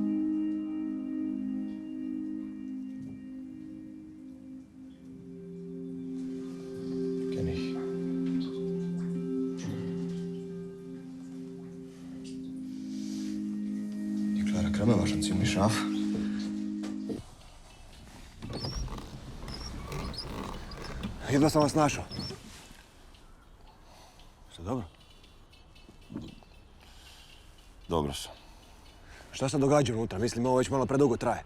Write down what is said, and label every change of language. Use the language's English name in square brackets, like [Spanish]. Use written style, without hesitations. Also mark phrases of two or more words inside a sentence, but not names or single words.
[German] Kenn ich. Die Clara Krabbe war schon ziemlich scharf. [Croatian] Jedva sam vas našao. Sve dobro? Dobro sam. Šta se događa unutra? Mislim, ovo već malo predugo traje.